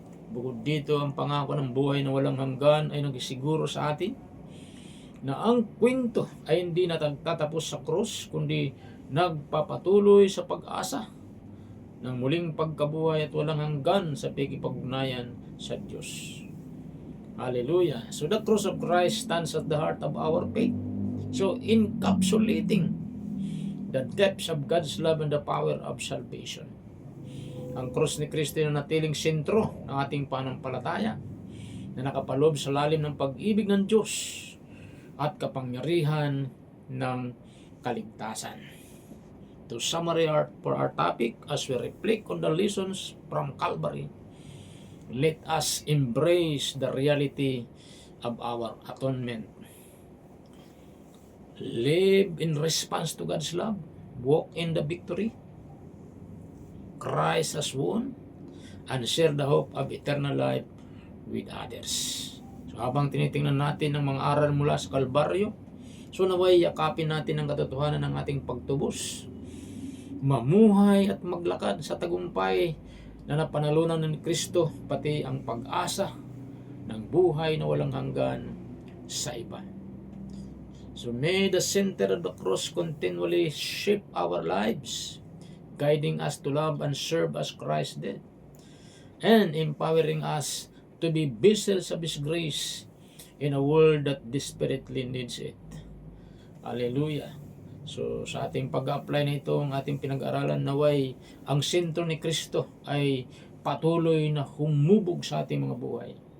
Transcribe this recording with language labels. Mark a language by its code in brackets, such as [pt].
[tl] Bukod dito, ang pangako ng buhay na walang hanggan ay nagsiguro sa atin na ang kwento ay hindi natatapos sa krus, kundi nagpapatuloy sa pag-asa ng muling pagkabuhay at walang hanggan sa pakikipag-ugnayan sa Diyos. [en] Hallelujah. So the cross of Christ stands at the heart of our faith. So encapsulating the depths of God's love and the power of salvation. [tl] Ang cross ni Kristo na natiling sentro ng ating pananampalataya na nakapaloob sa lalim ng pag-ibig ng Diyos at kapangyarihan ng kaligtasan. [en] To summary for our topic, as we reflect on the lessons from Calvary, let us embrace the reality of our atonement. Live in response to God's love. Walk in the victory Christ has won, and share the hope of eternal life with others. [tl] So habang tinitingnan natin ang mga aral mula sa Kalbaryo, so naway yakapin natin ang katotohanan ng ating pagtubos, mamuhay at maglakad sa tagumpay na napanalunan ni Kristo, pati ang pag-asa ng buhay na walang hanggan sa iba. [en] So may the center of the cross continually shape our lives, guiding us to love and serve as Christ did, and empowering us to be vessels of His grace in a world that desperately needs it. Hallelujah. [tl] So sa ating pag-apply na ito, ang ating pinag-aralan, naway ang sentro ni Kristo ay patuloy na humubog sa ating mga buhay.